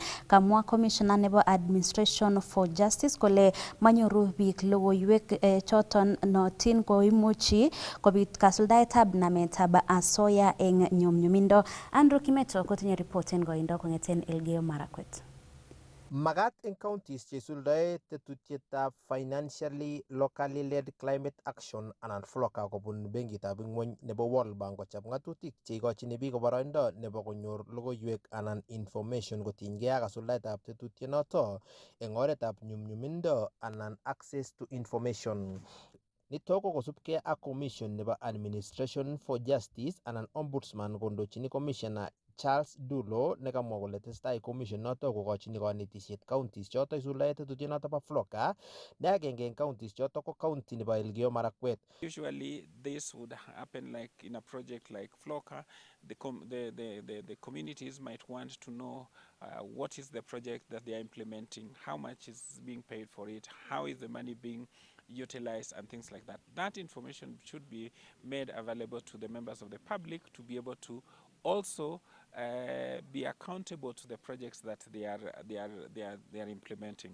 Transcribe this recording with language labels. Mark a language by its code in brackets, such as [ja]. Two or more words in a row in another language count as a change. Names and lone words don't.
[kln] Kamwa commissioner nebo Administration for Justice kole manyoru biik logoiwek choton notin koimuchi kobit kasuldaetab nametab asoya eng nyumnyumindo. Andrew Kimeto kotinye report en koindo kong'eten Elgeyo Marakwet. Magat eng counties cheisuldae tetutietab [en] financially locally led climate action [kln] anan FLOCA kobun benkitab ingwony nebo World Bank kochob ng'atutik cheikochini biik boroindo nebo konyor logoiwek anan information kotinygei ak kasuldaetab tetutienoto eng oretab nyumnyumindo anan [en] access to information. [kln] Nitok ko kosubkei ak commission nebo Administration for Justice anan Ombudsman kondochini Commissioner Charles Dulo nekamwa kole tesetai commission noto kokochini kanetisiet counties choto isuldae tetutiet noto bo Floka ne agenge eng counties choto ko county nebo Elgeyo Marakwet. [en] Usually this would happen like in a project like Floka. The communities might want to know what is the project that they are implementing, how much is being paid for it, how is the money being utilized, and things like that. That information should be made available to the members of the public to be able to also be accountable to the projects that they are implementing.